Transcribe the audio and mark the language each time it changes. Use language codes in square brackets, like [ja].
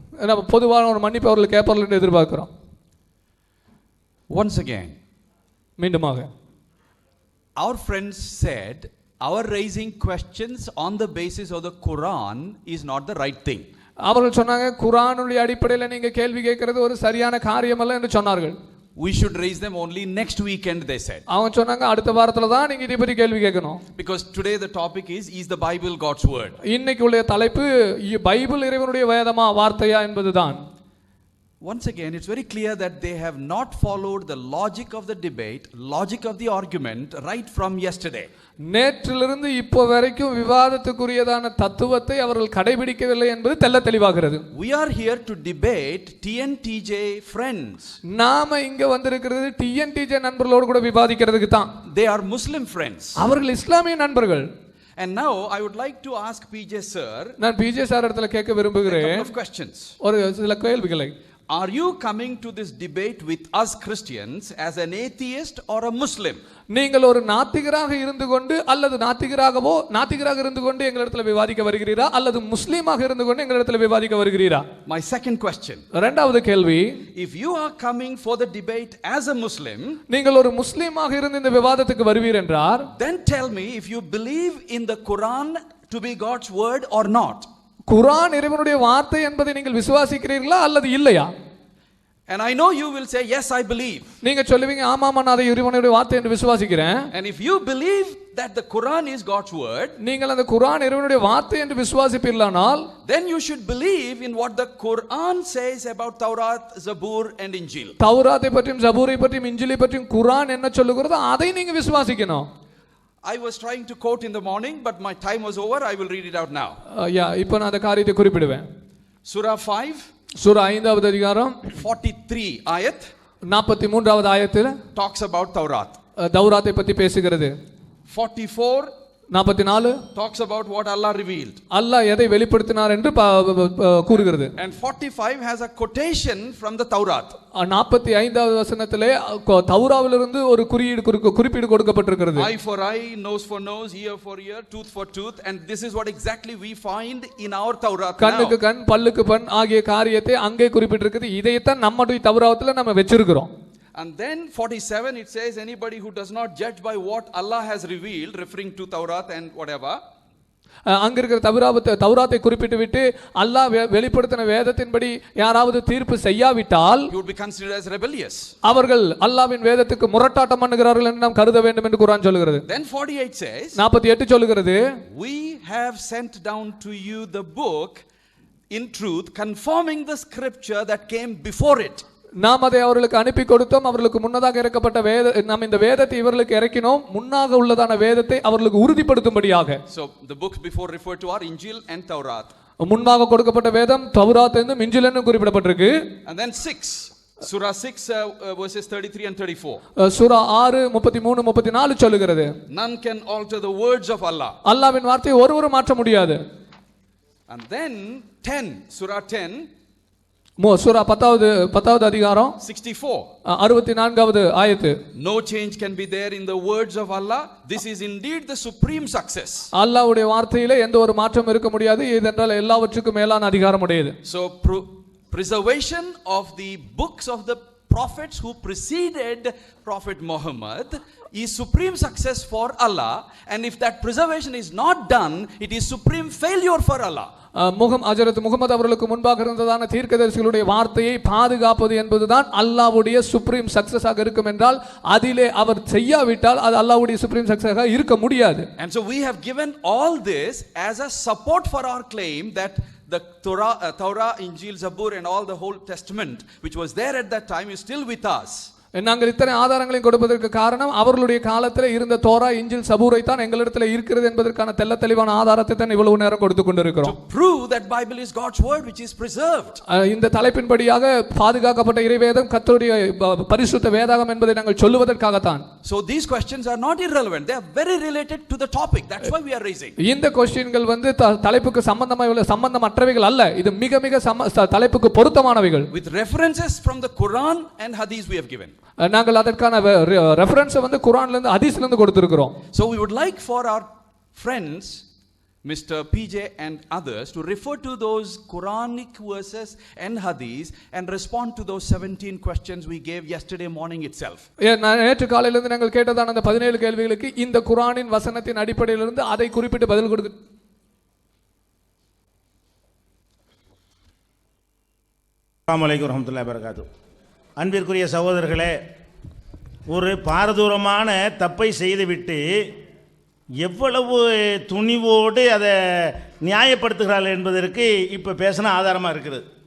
[ta] நம்ம பொதுவான ஒரு மன்னிப்பு அவர்கள் கேட்பார்கள் என்று எதிர்பார்க்கிறோம். [en] Once again, [ta] மீண்டுமாக [en] our friends said our raising questions on the basis of the Quran is not the right thing. [ta] அவர்கள் சொன்னாங்க குர்ஆனுடைய அடிப்படையில் நீங்க கேள்வி கேட்கிறது ஒரு சரியான காரியம் அல்ல என்று சொன்னார்கள். [en] We should raise them only next weekend, they said. [ta] அவங்க சொன்னாங்க அடுத்த வாரத்துல தான் நீங்க இதை பற்றி கேள்வி கேட்கணும். [en] Because today the topic is the Bible God's word? [ta] இன்னைக்கு உள்ள தலைப்பு பைபிள் இறைவனுடைய வேதமா வார்த்தையா என்பதுதான். [en] once again, it's very clear that they have not followed the logic of the debate, logic of the argument right from yesterday. [ta] நேற்றிலிருந்து இப்போ வரைக்கும் விவாதத்துக்குரியதான தத்துவத்தை அவர்கள் கடைபிடிக்கவில்லை என்பது தெள்ள தெளிவாகிறது. [en] We are here to debate TNTJ friends. [ta] நாம இங்க வந்திருக்கிறது டிஎன்டிஜே நண்பர்களோடு கூட விவாதிக்கிறதுக்கு தான். [en] They are Muslim friends. [ta] அவர்கள் இஸ்லாமிய நண்பர்கள். [en] And now I would like to ask PJ sir, [ta] நான் பிஜே சார் இடத்துல கேட்க [en] a [ta] விரும்புகிறேன் [en] couple of questions. [ta] ஒரு சில கேள்விகளை. [en] Are you coming to this debate with us Christians as an atheist or a Muslim? [ta] நீங்கள் ஒரு நாத்திகராக இருந்து கொண்டு அல்லது நாத்திகராக இருந்து கொண்டு எங்களிடத்தில் விவாதிக்க வருகிறீரா அல்லது முஸ்லீமாக இருந்து கொண்டு எங்களிடத்தில் விவாதிக்க வருகிறீரா? [en] My second question. [ta] இரண்டாவது கேள்வி, [en] If you are coming for the debate as a Muslim, [ta] நீங்கள் ஒரு முஸ்லீமாக இருந்து இந்த விவாதத்துக்கு வருவீர் என்றார், [en] then tell me if you believe in the Quran to be God's word or not. [ta] குர்ஆன் இறைவனுடைய வார்த்தை என்பதை நீங்கள் விசுவாசிக்கிறீர்களா அல்லது இல்லையா? [en] And I know you will say, yes, I believe. [ta] நீங்க சொல்லுவீங்க ஆமாமா நான் அதை இறைவனுடைய வார்த்தை என்று விசுவாசிக்கிறேன். [en] And if you believe that the Quran is God's word, [ta] நீங்கள் அந்த குர்ஆன் இறைவனுடைய வார்த்தை என்று விசுவாசிப்பீர்களானால், [en] then you should believe in what the Quran says about Taurat, Zabur and Injil. [ta] தௌராத்தை பற்றியும் ஜபூரை பற்றியும் இஞ்சிலை பற்றியும் குர்ஆன் என்ன சொல்லுகிறதோ அதை நீங்க விசுவாசிக்கணும். [en] I was trying to quote in the morning, but my time was over. I will read it out now. [ta] இப்போ நான் அந்த காரியத்தை குறிப்பிடுவேன். [en] Surah 5, [ta] சூரா 5வது அதிகாரம் [en] 43 ayat [ta] 43வது ஆயத்தில் [en] talks about Taurat. [ta] தௌராத்தை பற்றி பேசுகிறது. [en] 44 [ta] 44 [en] talks about what Allah revealed. [ta] அல்லாஹ் எதை வெளிப்படுத்தினார் என்று கூறுகிறது. [en] And 45 has a quotation from the Taurat. [ta] 45வது வசனத்திலே தௌராவிலிருந்து ஒரு குறிப்பீடு கொடுக்கப்பட்டிருக்கிறது. [en] Eye for eye, nose for nose, ear for ear, tooth for tooth, and this is what exactly we find in our Taurat now. [ta] கண்ணுக்கு கண் பல்லுக்கு பண் ஆகிய காரியத்தை அங்கே குறிப்பிட்டிருக்கிறது. இதைத்தான் நம்முடைய தௌராத்தில் நம்ம வச்சிருக்கிறோம். [en] And then 47 it says anybody who does not judge by what Allah has revealed, referring to Taurat and whatever. [ta] அங்க இருக்கிற தௌராத்தை குறிப்பிட்டு விட்டு அல்லாஹ் வெளிப்படுத்தின வேதத்தின்படி யாராவது தீர்ப்பு செய்யாவிட்டால் [en] he would be considered as rebellious. [ta] அவர்கள் அல்லாஹ்வின் வேதத்துக்கு முரட்டாட்டம் பண்ணுகிறார்கள் என்று நாம் கருத வேண்டும் என்று குர்ஆன் சொல்கிறது. [en] Then 48 says [ta] 48 சொல்கிறது, [en] we have sent down to you the book in truth, confirming the scripture that came before it. [ta] நாம் அதை அவர்களுக்கு அனுப்பி கொடுத்தோம். அவர்களுக்கு முன்னதாக இறக்கப்பட்ட நாம் இந்த வேதத்தை இவர்களுக்கு இறக்கினோம், முன்னாக உள்ளதான வேதத்தை அவர்களுக்கு உறுதிப்படுத்தும்படியாக. [en] So the books before referred to are Injil and Taurat. [ta] முன்பாக கொடுக்கப்பட்ட வேதம் தௌராத் என்றும் இஞ்சில் என்றும் குறிப்பிடப்பட்டிருக்கு. [en] And then 6, Surah 6 verses 33 and 34. [ta] சூரா 6 33 34 சொல்லுகிறது, [en] None can alter the words of Allah. [ta] அல்லாஹ்வின் வார்த்தையை ஒருவரும் மாற்ற முடியாது. [en] And then 10, Surah 10, [ta] சூரா 10வது அதிகாரம் [en] 64. [ta] 64வது ஆயத்து. [en] No change can be there in the words of Allah. This is indeed the supreme success. [ta] அல்லாஹ்வுடைய வார்த்தையிலே எந்த ஒரு மாற்றம் இருக்க முடியாது. இதென்றால் எல்லாவற்றுக்கும் மேலான அதிகாரம் உடையது. [en] So preservation of the books of the prophets who preceded Prophet Muhammad is supreme success for Allah, and if that preservation is not done, it is supreme failure for Allah. [ta] ஹஜ்ரத் முகமது அவர்களுக்கு முன்பாக இருந்ததான தீர்க்கதரிசிகளுடைய வார்த்தையை பாதுகாப்பது என்பதுதான் அல்லாஹ்வுடைய [en] supreme சக்சஸாக [ta] இருக்கும் என்றால் அதிலே அவர் செய்யாவிட்டால் அது அல்லாஹ்வுடைய சுப்ரீம் சக்சஸாக இருக்க முடியாது. [en] And so we have given all this as a support for our claim that the Torah, Injil, Zabur and all the whole Testament which was there at that time is still with us. [ta] நாங்கள் இத்தனை ஆதாரங்களையும் கொடுப்பதற்கு காரணம் அவர்களுடைய காலத்தில் இருந்த Torah இஞ்சில் சபூரை தான் எங்களிடத்தில் இருக்கிறது என்பதற்கான தெள்ள தெளிவான ஆதாரத்தை தான் இவ்வளவு நேரம் கொடுத்து கொண்டிருக்கிறோம். [en] To prove that Bible is God's word which is preserved. [ta] இந்த தலைப்பின்படியாக பாதுகாக்கப்பட்ட இறைவேதம் கர்த்தருடைய பரிசுத்த வேதாகம் என்பதை நாங்கள் சொல்லுவதற்காகத்தான். [en] So these questions are not irrelevant, they are very related to the topic, that's why we are raising. [ta] இந்த क्वेश्चनகள் தலைப்புக்கு சம்பந்தமற்றவைகள் அல்ல, இது மிக மிக தலைப்புக்கு பொருத்தமானவைகள். [en] With references from the Quran and Hadith we have given. [ta] நாங்கள் அதற்கான ரெஃபரன்ஸ் குர்ஆன்ல இருந்து ஹதீஸ்ல இருந்து கொடுத்திருக்கிறோம். [en] So we would like for our friends Mr. PJ and others to refer to those Quranic verses and Hadith and respond to those 17 questions we gave yesterday morning itself. [ta] நேற்று காலையில இருந்து நாங்கள் கேட்டதான அந்த 17 கேள்விகளுக்கு இந்த குர்ஆனின் வசனத்தின் அடிப்படையில் இருந்து அதை குறிப்பிட்டு பதில் கொடுக்க. [ar] அஸ்ஸலாமு அலைக்கும் வரஹ்மத்துல்லாஹி வபரகாத்துஹு. [ta] அன்பிற்குரிய சகோதரர்களே, ஒரு பாரதூரமான தப்பை செய்துவிட்டு எவ்வளவு துணிவோடு அதை நியாயப்படுத்துகிறார்கள் என்பதற்கு இப்போ பேசின ஆதாரமாக இருக்குது.